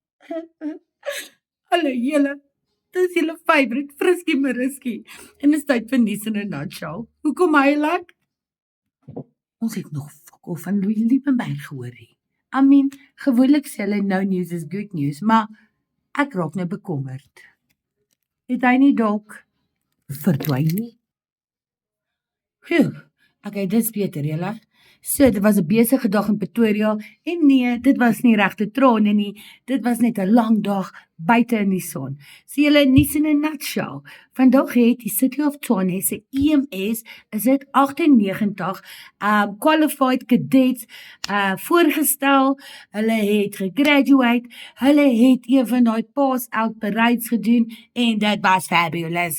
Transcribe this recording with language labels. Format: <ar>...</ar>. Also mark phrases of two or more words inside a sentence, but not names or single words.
<af>Hallo julle, dis julle favourite Friskie Mariski en dis tyd vir nuus in 'n nutshell. Hoekom huilik? Ons het nog fokol van Louis Liebenberg gehoor nie.</af> <en>I mean,</en> <af>gewoonlik sê hulle</af> <en>no news is good news,</en> <af>maar ek raak nou bekommerd. Het hy nie dalk verdwyn nie? Phew, okay, dis beter julle. So, dit was 'n besige dag in Pretoria en nee, dit was nie regte trane nie. Dit was net 'n lang dag buite in die son. So julle nuus in 'n nutshell. Vandag het die City of Tshwane se EMS is dit 98</af> <en>qualified cadets</en> <af>voorgestel. Hulle het gegraduate. Hulle het een van daai</af> <en>pass out parades</en> <af>gedoen en dit was fabulous.</af>